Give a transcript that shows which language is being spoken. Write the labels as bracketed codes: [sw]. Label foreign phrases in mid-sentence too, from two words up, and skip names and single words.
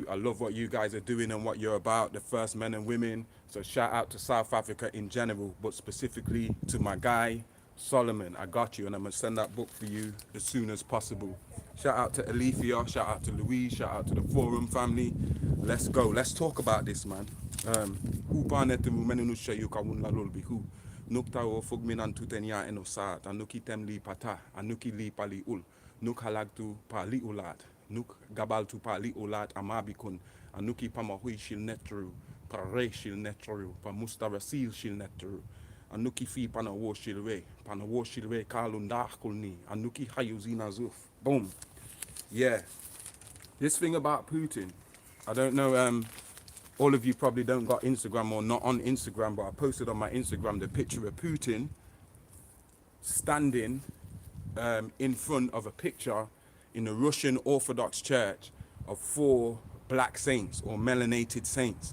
[en] I love what you guys are doing and what you're about, the first men and women. So shout out to South Africa in general, but specifically to my guy, Solomon. I got you, and I'm going to send that book for you as soon as possible. Shout out to Alethea, shout out to Louise, shout out to the Forum family. Let's go. Let's talk about this, man. [egy] Nukta o fugminan tutenya enosat, anuki temli pata, anuki li pali ul, nuk halagtu pali ulat, nuk gabaltu pali ulat amabikun, anuki pamahui shil netru, pare shil netru, pa mustarasil shil netru, anuki fi panawo shilwe kalundah kulni, anuki hayuzina zuf. [en] Boom. Yeah. This thing about Putin, I don't know, all of you probably don't got Instagram or not on Instagram, but I posted on my Instagram the picture of Putin standing in front of a picture in the Russian Orthodox Church of 4 black saints or melanated saints.